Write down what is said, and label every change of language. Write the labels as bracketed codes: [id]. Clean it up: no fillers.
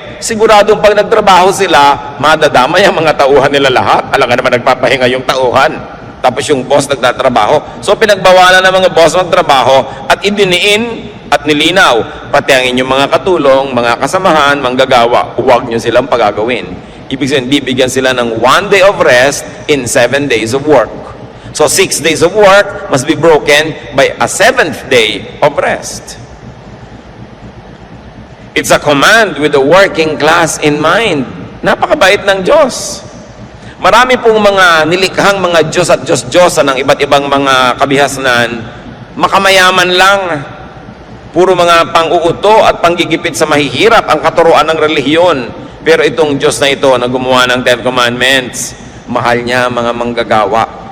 [tl] Siguradong pag nagtrabaho sila, madadamay ang mga tauhan nila lahat. Alam nga naman nagpapahinga yung tauhan. Tapos yung boss nagtatrabaho. So pinagbawalan ng mga boss magtrabaho at idiniin at nilinaw, pati ang inyong mga katulong, mga kasamahan, manggagawa, huwag nyo silang pagagawin. Ibig sabihin, bibigyan sila ng [en] 1 day of rest in 7 days of work. So 6 days of work must be broken by a 7th day of rest. It's a command with the working class in mind. [tl] Napakabait ng Diyos. Marami pong mga nilikhang mga Diyos at Diyos-Diyosa ng iba't ibang mga kabihasnan, makamayaman lang. Puro mga pang-uuto at panggigipit sa mahihirap ang katuruan ng relihiyon. Pero itong Diyos na ito na gumawa ng 10 Commandments, mahal niya mga manggagawa.